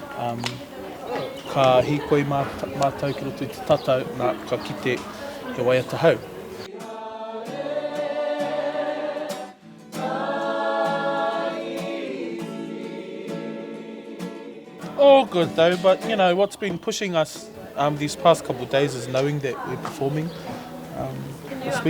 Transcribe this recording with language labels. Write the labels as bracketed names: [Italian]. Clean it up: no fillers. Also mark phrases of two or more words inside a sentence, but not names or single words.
[Māori] Ka hikoi mātou ki roto I te tatau, nā ka kite he waiata hau. [English] All good though, but you know what's been pushing us these past couple of days is knowing that we're performing this week.